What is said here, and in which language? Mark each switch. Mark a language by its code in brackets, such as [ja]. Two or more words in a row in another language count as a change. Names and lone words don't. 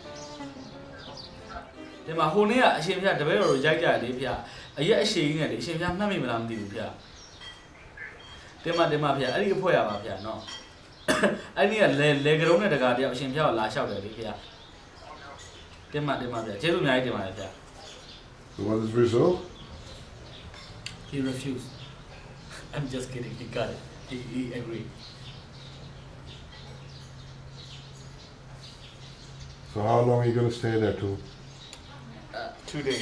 [my] ဒီမှာဟိုနေ့ကအရှင်ဖျားတပည့်တော်တို့ရိုက်ကြတယ်လေဗျာအရက်အရှိကြီးနဲ့လေအရှင်ဖျားမှတ်မိမလားမသိဘူးဗျာတင်မဗျာအဲ့ဒီအဖွဲရပါဗျာနော်အဲ့ဒီကလေကရုံးနဲ့တကားတယောက်အရှင်ဖျားကိုလာလျှောက်တယ်လေဗျာတင်မဗျာကျေးဇူးအများကြီးတင်ပါတယ်ဗျာ [en] So what is the result? He refused. I'm just kidding. He got it. He agreed. So how long are you going to stay there too? 2 days.